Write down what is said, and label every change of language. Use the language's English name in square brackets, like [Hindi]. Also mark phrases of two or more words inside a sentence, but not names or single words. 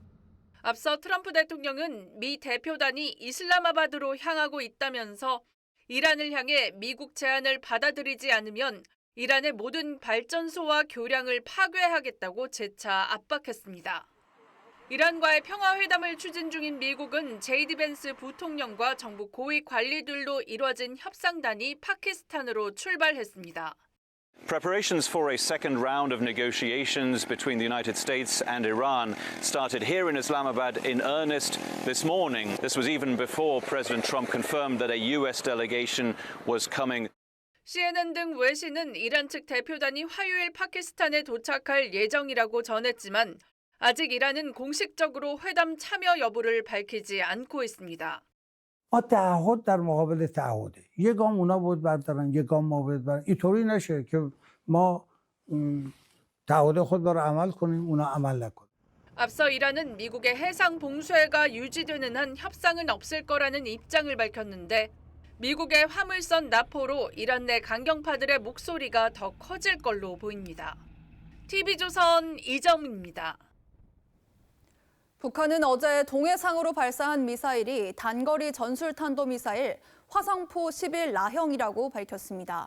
[Korean] 앞서 트럼프 대통령은 미 대표단이 이슬라마바드로 향하고 있다면서 이란을 향해 미국 제안을 받아들이지 않으면 이란의 모든 발전소와 교량을 파괴하겠다고 재차 압박했습니다. 이란과의 평화회담을 추진 중인 미국은 제이디 벤스 부통령과 정부 고위 관리들로 이뤄진 협상단이 파키스탄으로 출발했습니다. [English] Preparations for a second round of negotiations between the United States and Iran started here in Islamabad in earnest this morning. This was even before President Trump confirmed that a U.S. delegation was coming. [Korean] CNN 등 외신은 이란 측 대표단이 화요일 파키스탄에 도착할 예정이라고 전했지만 아직 이란은 공식적으로 회담 참여 여부를 밝히지 않고 있습니다. [Persian] تعهد در مقابل تعهده یک گام اونا بود بردارن یک گام ما بود بردارن اینطوری نشه که ما تعهد خود را عمل کنیم اونا عمل نکنن. [Korean] 앞서 이란은 미국의 해상 봉쇄가 유지되는 한 협상은 없을 거라는 입장을 밝혔는데 미국의 화물선 납포로 이란 내 강경파들의 목소리가 더 커질 걸로 보입니다. TV조선 이정입니다. 북한은 어제 동해상으로 발사한 미사일이 단거리 전술탄도미사일 화성포 11라형이라고 밝혔습니다.